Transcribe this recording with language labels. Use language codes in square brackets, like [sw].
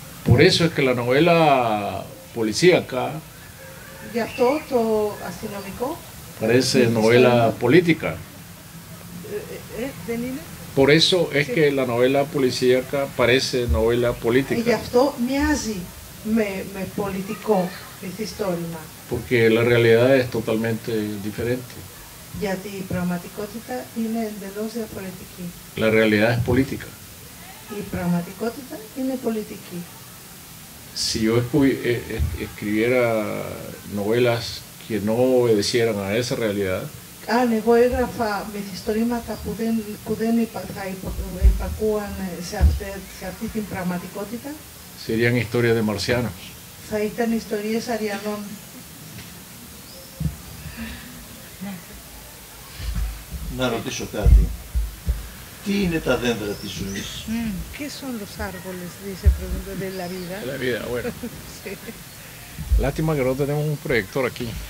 [es] Por eso es que la novela policíaca [el] Γι' αυτό το αστυνομικό [es] parece novela política. [el] Δεν είναι. [es] Por eso es que la novela policíaca parece novela [el] Γι' [es] política. [el] αυτό μοιάζει με πολιτικό μυθιστόρημα. [es] Porque la realidad es totalmente diferente. [el] Γιατί η πραγματικότητα είναι εντελώς διαφορετική. [es] La realidad es política. [el] Η πραγματικότητα είναι πολιτική. [es] Si yo escribiera novelas que no obedecieran a esa realidad, [el] αν εγώ έγραφα μυθιστορήματα που δεν υπακούαν σε αυτή την πραγματικότητα, [es] serían historias de marcianos. [el] θα ήταν ιστορίες αριανών. Να ρωτήσω κάτι. Τι είναι τα δέντρα της ζωής? [es] ¿Qué son los árboles? Dice, pregunta, de la vida. De la vida, bueno. Sí. Lástima que no tenemos un proyector aquí.